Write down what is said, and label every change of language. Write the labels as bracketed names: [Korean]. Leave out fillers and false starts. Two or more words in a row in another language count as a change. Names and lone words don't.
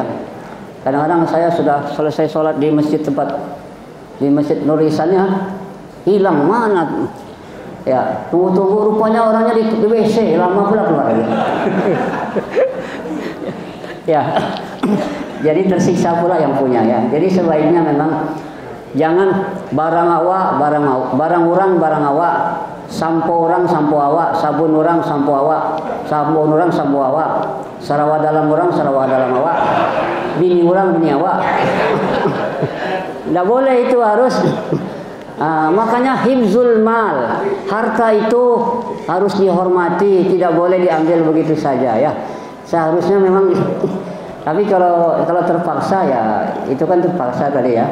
[Indonesian] Kadang-kadang saya sudah selesai sholat di masjid Nur Ihsannya hilang mana ya, tunggu rupanya orangnya di WC, lama pula keluar lagi. Ya, jadi tersiksa pula yang punya ya. Jadi sebaiknya memang jangan [Minangkabau] barang orang barang awak, sampo orang sampo awak, sabun orang sampo awak, sabun orang sampo awak, sarawa dalam orang sarawa dalam awak, bini orang bini awak. [Indonesian] Tidak boleh, itu harus makanya [Arabic] حفظ المال, [Indonesian] harta itu harus dihormati, tidak boleh diambil begitu saja ya. Seharusnya memang tapi kalau terpaksa ya itu kan terpaksa tadi ya.